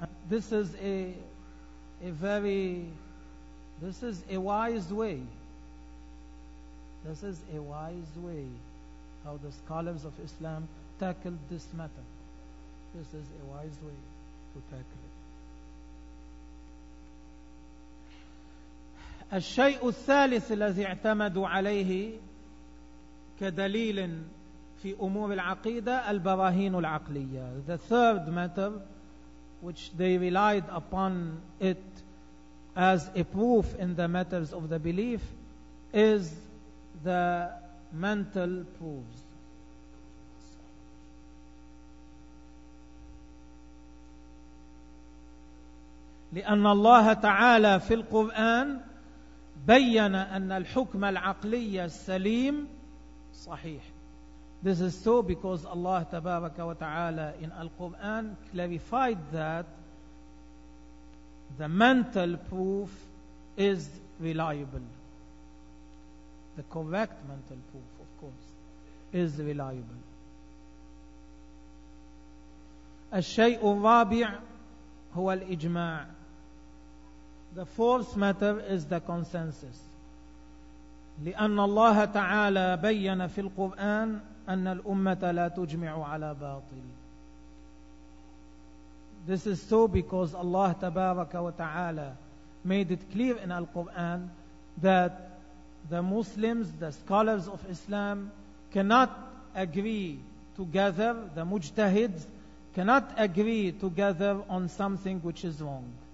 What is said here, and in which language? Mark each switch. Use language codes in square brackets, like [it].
[en] This is a wise way. This is a wise way how the scholars of Islam tackled this matter. This is a wise way to tackle it. [ar] الشيء الثالث الذي اعتمدوا عليه كدليل في أمور العقيدة البراهين العقلية. [en] The third matter which they relied upon it as a proof in the matters of the belief is the mental proofs. [ar] لأن الله تعالى في القرآن بيّن أن الحكم العقلي السليم صحيح. [en] This is so because Allah Tabaraka wa Ta'ala in Al-Quran clarified that the mental proof is reliable. The correct mental proof, of course, is reliable. [ar] الشيء الرابع هو الإجماع. [en] The fourth matter is the consensus. [ar] لأن الله تعالى بيّن في القرآن أن الأمة لا تجمع على باطل. [en] This is so because Allah [ar] تبارك وتعالى [en] made it clear in Al-Quran that the Muslims, the scholars of Islam, cannot agree together, the mujtahids cannot agree together on something which is wrong.